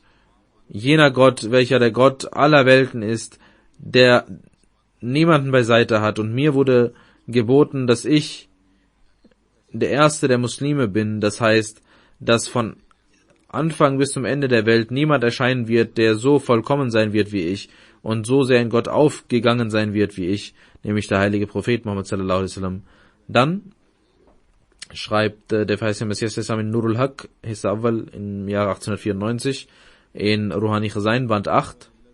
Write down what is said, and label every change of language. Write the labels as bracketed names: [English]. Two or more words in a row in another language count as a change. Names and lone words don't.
[German] Jener Gott, welcher der Gott aller Welten ist, der niemanden beiseite hat, und mir wurde geboten, dass ich der Erste der Muslime bin, das heißt, dass von Anfang bis zum Ende der Welt niemand erscheinen wird, der so vollkommen sein wird wie ich und so sehr in Gott aufgegangen sein wird wie ich, nämlich der heilige Prophet Muhammad [Arabic] صلى الله عليه وسلم. [German] Dann schreibt der verheißene Messias in Nurul Haq, [Urdu] حصہ اول, [German] im Jahr 1894, in Ruhani Khazain, Band 8,